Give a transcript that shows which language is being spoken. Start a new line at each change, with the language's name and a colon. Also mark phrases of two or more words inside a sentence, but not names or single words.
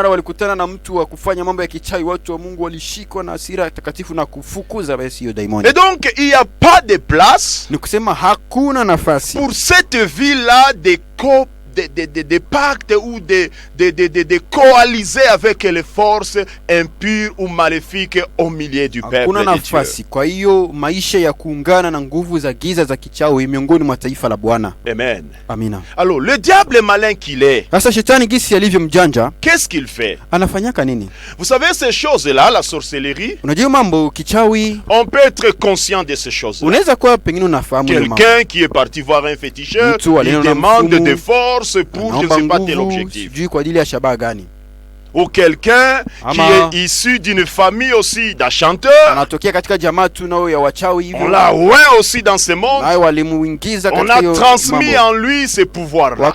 French: Et donc il n'y a pas de place pour cette vie-là des pactes ou des coalisés avec les forces impures ou maléfiques au milieu du peuple de Dieu.
Swahili: Kwa hiyo maisha ya kuungana na nguvu za giza za kichawi miongoni mwa taifa la Bwana.
French: Amen.
Swahili: Amina.
French: Alors le diable malin qu'il est,
Swahili: sasa shetani gisi alivyo mjanja,
French: qu'est-ce qu'il fait?
Swahili: Anafanyaka nini?
French: Vous savez ces choses-là, la sorcellerie,
Swahili: unajua mambo kichawi,
French: on peut être conscient de ces choses-là.
Swahili: Unaweza kuwa pengine unafahamu
French: quelqu'un qui est parti voir un féticheur, il demande des forces pour je ne sais pas tel objectif. Ou quelqu'un qui est issu d'une famille aussi d'un chanteur, on l'a oint aussi dans ce monde, on a transmis en lui ces pouvoirs-là.